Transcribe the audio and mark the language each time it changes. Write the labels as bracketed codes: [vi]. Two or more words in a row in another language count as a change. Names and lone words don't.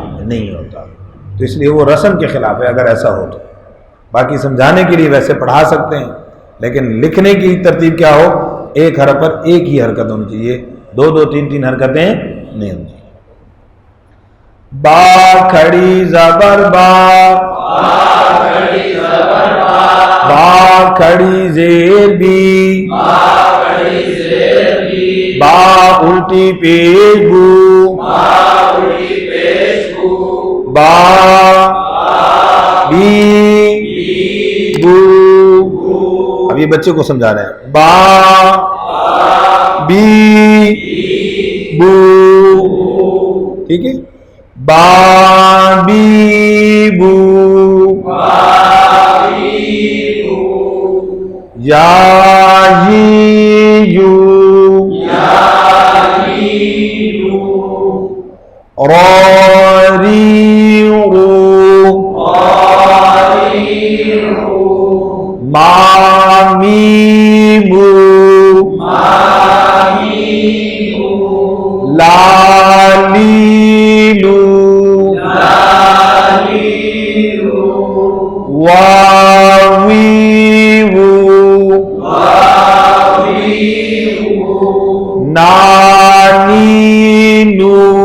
[ur] تو اس لیے وہ رسم کے خلاف ہے اگر ایسا ہو تو. باقی سمجھانے کے لیے ویسے پڑھا سکتے ہیں، لیکن لکھنے کی ترتیب کیا ہو، ایک حرف پر ایک ہی حرکت ہونی چاہیے، دو دو تین تین حرکتیں نہیں ہونی چاہیے۔ با کھڑی زبر با، با کھڑی زیر بی، با الٹی پیش بو، با بی بو۔ اب یہ بچے کو سمجھا رہے ہیں، با بی بو، ٹھیک ہے، با بی بو، یا یو، را ری رو، ما می مو، لا لی لو، وا وی وو، نا نی نو۔